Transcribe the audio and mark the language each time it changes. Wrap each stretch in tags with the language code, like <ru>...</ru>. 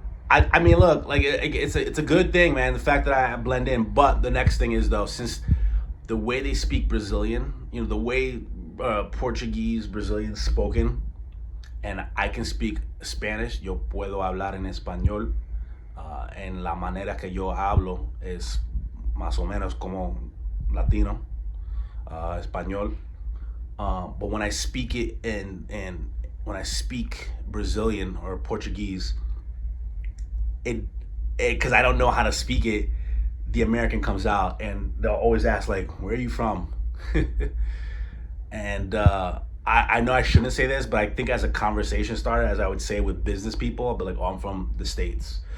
<en>I mean, look, like it's a good thing, man. The fact that I blend in. But the next thing is though, since the way they speak Brazilian, the way Portuguese Brazilian spoken, and I can speak Spanish.</en> <es>Yo puedo hablar en español. En la manera que yo hablo es más o menos como Latino, español.</es> <en>But when I speak it and when I speak Brazilian or Portuguese, it because I don't know how to speak it, the American comes out and they'll always ask like, where are you from? And I know I shouldn't say this, but I think as a conversation starter, as I would say with business people, I'll be like, oh, I'm from the States.</en>